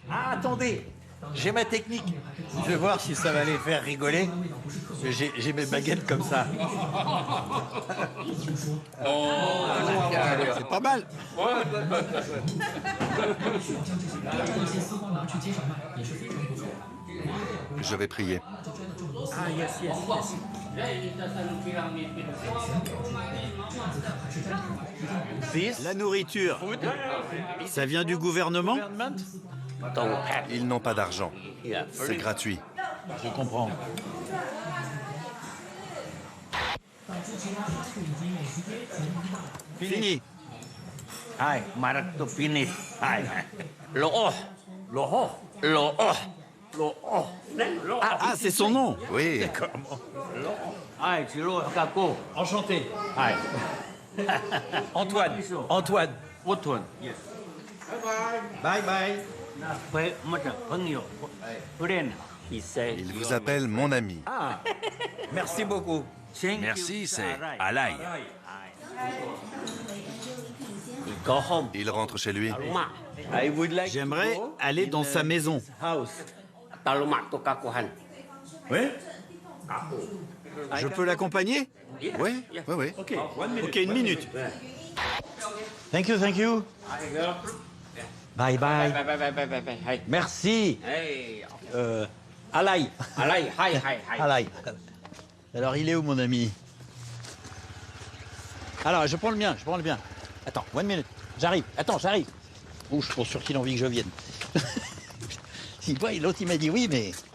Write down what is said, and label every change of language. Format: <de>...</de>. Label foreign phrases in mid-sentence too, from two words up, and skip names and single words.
<fr>Ah, attendez, j'ai ma technique. Je vais voir si ça va les faire rigoler. Parce que j'ai mes baguettes comme ça. C'est pas mal. Je vais prier.</fr> <en>Ah, yes, yes, yes.</en> <fr>La nourriture, ça vient du gouvernement? Ils n'ont pas d'argent. C'est gratuit. Je comprends. Fini. Hai, marak</fr> <en>to finish. Hai. Looh. Looh. Looh. Looh.</en> <fr>Ah, c'est son nom. Oui. Hai, si Looh kako. Enchanté. Hai. Antoine. Antoine.</fr> <en>Antoine. Yes. Bye bye.</en> <fr>Il vous appelle mon ami. Ah, merci beaucoup. Merci, c'est Alai. Il rentre chez lui. J'aimerais aller dans sa maison. Oui? Je peux l'accompagner? Oui, oui, oui. Ok, une minute.</fr> <en>Thank you, thank you. Bye bye.</en> <fr>Merci. Alai.</fr> <en>Alai, hi, hi, hi.</en> <fr>Alai. Alors, il est où, mon ami? Alors, je prends le mien, Attends,</fr> <en>one minute.</en> <fr>J'arrive. Attends, j'arrive. Ouh, je suis pour sûr qu'il a envie que je vienne. L'autre, il m'a dit oui, mais...</fr>